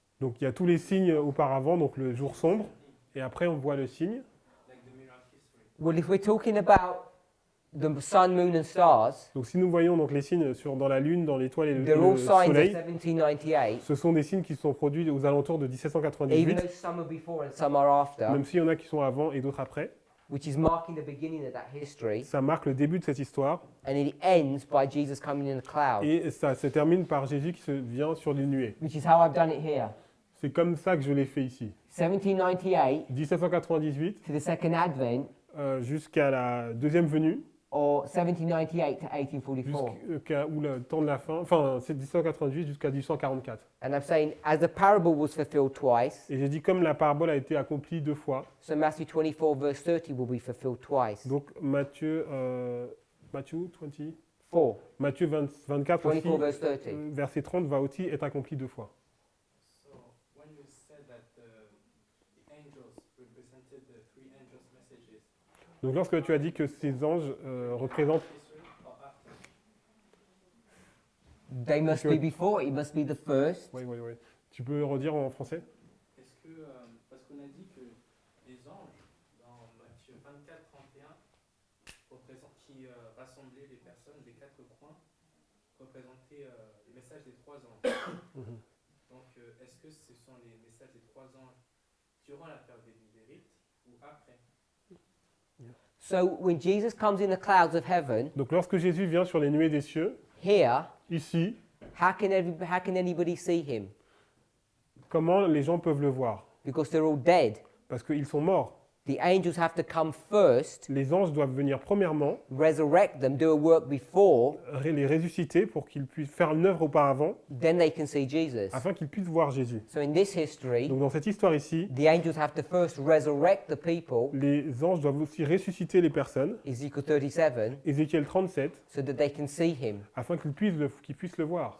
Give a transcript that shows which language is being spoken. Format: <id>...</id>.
<fr>Donc il y a tous les signes auparavant, donc le jour sombre, et après on voit le signe.</fr> <en>like the miracle history. Well, if we're talking about the sun, moon, and stars,</en> <fr>Donc si nous voyons donc les signes dans la lune, dans l'étoile et</fr> <en>they're all</en> <fr>le</fr> <en>signs of</en> <fr>soleil, 1798. ce sont des signes qui sont produits aux alentours de</fr> <en>Even 1798, though some are before and some are after,</en> <fr>même s'il y en a qui sont avant et d'autres après.</fr> <en>which is marking the beginning of that history,</en> <fr>Ça marque le début de cette histoire</fr> <en>and it ends by Jesus coming in the cloud,</en> <fr>et ça se termine par Jésus qui se vient sur les nuées.</fr> <en>which is how I've done it here.</en> <fr>C'est comme ça que je l'ai fait ici. 1798 1798</fr> <en>to the second advent,</en> <fr>jusqu'à la deuxième venue,</fr> <en>or 1798 to 1844.</en> <fr>ou le temps de la fin, enfin c'est 1798 jusqu'à 1844.</fr> <en>And I'm saying, as the parable was fulfilled twice,</en> <fr>Et j'ai dit comme la parabole a été accomplie 2 fois,</fr> <en>so Matthew 24 verse 30 will be fulfilled twice.</en> <fr>donc Matthieu 20, 4. Matthieu 24 aussi,</fr> <en>24 verse 30.</en> <fr>verset 30 va aussi être accompli 2 fois.</fr> <en>So when you said that the angels represented the three angels' messages,</en> <fr>Donc lorsque tu as dit que ces anges représentent,</fr> <en>history or after? They must be before, it must be the first.</en> <fr>ouais. Tu peux redire en français? Est-ce que, parce qu'on a dit que les anges, dans Matthieu 24, 31, qui rassemblaient les personnes des quatre coins, représentaient le message des trois anges. Mhm. Donc, est-ce que ce sont les messages des trois anges durant la période des Nivérites ou après.</fr> <en>So when Jesus comes in the clouds of heaven,</en> <fr>Donc lorsque Jésus vient sur les nuées des cieux,</fr> <en>here,</en> <fr>ici,</fr> <en>how can anybody see him?</en> <fr>comment les gens peuvent le voir?</fr> <en>Because they're all dead.</en> <fr>Parce qu'ils sont morts.</fr> <en>The angels have to come first,</en> <fr>Les anges doivent venir premièrement,</fr> <en>resurrect them, do a work before,</en> <fr>les ressusciter pour qu'ils puissent faire une œuvre auparavant,</fr> <en>then they can see Jesus.</en> <fr>afin qu'ils puissent voir Jésus.</fr> <en>So in this history,</en> <fr>Donc dans cette histoire ici,</fr> <en>the angels have to first resurrect the people,</en> <fr>les anges doivent aussi ressusciter les personnes,</fr> <en>Ezekiel 37,</en> <fr>Ézéchiel 37,</fr> <en>so that they can see him.</en> <fr>afin qu'ils puissent le voir.</fr>